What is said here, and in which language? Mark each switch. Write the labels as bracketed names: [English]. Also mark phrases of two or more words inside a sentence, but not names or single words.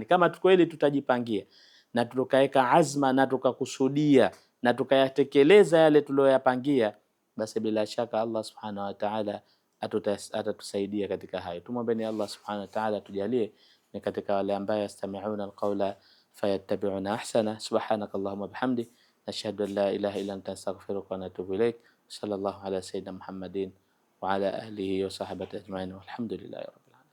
[Swahili] Kama kweli tutajipangia na tukaweka azma na tukakusudia na tukayatekeleza yale tuliyoyapangia, basi bila shaka Allah [Arabic] سبحانه وتعالى [Swahili] atatusaidia katika hayo. Tumwombeni Allah [Arabic] سبحانه وتعالى [Swahili] tujalie ni katika wale ambao [Arabic] يستمعون القول فيتبعون أحسن. سبحانك اللهم وبحمدك، نشهد أن لا إله إلا أنت أستغفرك وأتوب إليك. صلى الله على سيدنا محمد وعلى آله وصحبه أجمعين، والحمد لله رب العالمين.